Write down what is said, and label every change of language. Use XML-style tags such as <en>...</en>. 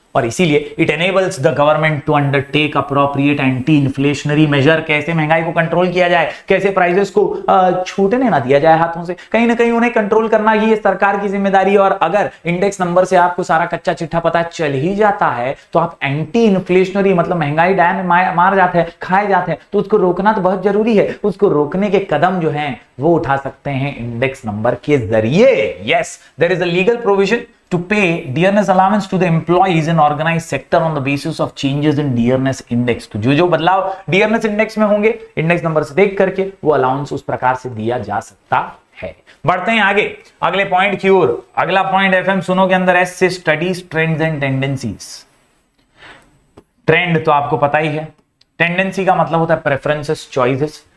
<hi>और इसीलिए</hi> <en>it enables the government to undertake appropriate anti inflationary measure,</en> <hi>कैसे महंगाई को कंट्रोल किया जाए, कैसे प्राइसेस को छूटने ना दिया जाए हाथों से, कहीं ना कहीं उन्हें कंट्रोल करना ये सरकार की जिम्मेदारी है। और अगर इंडेक्स नंबर से आपको सारा कच्चा चिट्ठा पता चल ही जाता है तो आप एंटी इन्फ्लेशनरी मतलब महंगाई डायन मार जाते हैं, खाए जाते हैं, तो उसको रोकना तो बहुत जरूरी है। उसको रोकने के कदम जो हैं वो उठा सकते हैं इंडेक्स नंबर के जरिए।</hi> <en>Yes, there is a legal provision to pay dearness allowance to the employees in organized sector on the basis of changes in dearness index।</en> <hi>तो जो बदलाव dearness index में होंगे इंडेक्स नंबर से देख करके वो अलाउंस उस प्रकार से दिया जा सकता है। बढ़ते हैं आगे अगले पॉइंट की ओर। अगला पॉइंट एफएम सुनो के अंदर एस से studies trends and tendencies. Trend तो आपको पता ही है, टेंडेंसी का मतलब होता है प्रेफरेंसेस, चॉइसेस।</hi>